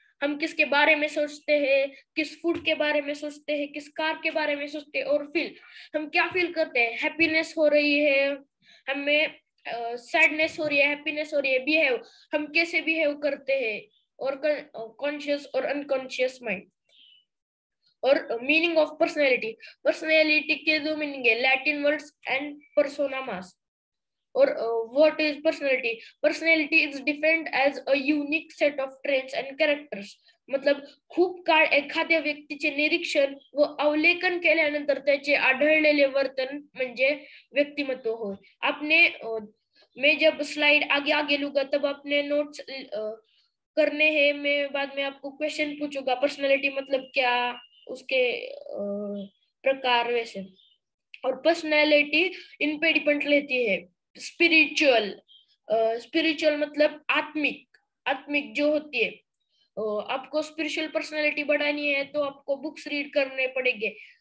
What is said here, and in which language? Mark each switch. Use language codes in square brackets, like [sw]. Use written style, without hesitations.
[hi] हम किसके बारे में सोचते हैं, किस फूड के बारे में सोचते हैं, किस कार के बारे में सोचते हैं, और फील हम क्या फील करते हैं, हैप्पीनेस हो रही है हमें, सैडनेस हो रही है, हैप्पीनेस हो रही है, बिहेव हम कैसे बिहेव करते हैं, और कॉन्शियस और अनकॉन्शियस माइंड। और मीनिंग ऑफ पर्सनैलिटी, पर्सनैलिटी के दो मीनिंग है, [en] Latin words and persona mask. [mr] और [en] what is personality, personality is defined as a unique set of traits and characters, [mr] मतलब खूप काळ एखाद्या व्यक्तीचे निरीक्षण व अवलोकन केल्यानंतर त्याचे आढळलेले वर्तन म्हणजे व्यक्तिमत्व होय। [hi] आपने मैं जब स्लाइड आगे आगे लूंगा तब अपने नोट्स करने हैं, मैं बाद में आपको क्वेश्चन पूछूंगा पर्सनैलिटी मतलब क्या, उसके प्रकार वैसे। और पर्सनैलिटी इन पे डिपेंड रहती है। स्पिरिचुअल, स्पिरिचुअल मतलब आत्मिक, आत्मिक जो होती है, आपको स्पिरिचुअल पर्सनैलिटी बढ़ानी है तो आपको बुक्स रीड करने पड़ेंगे।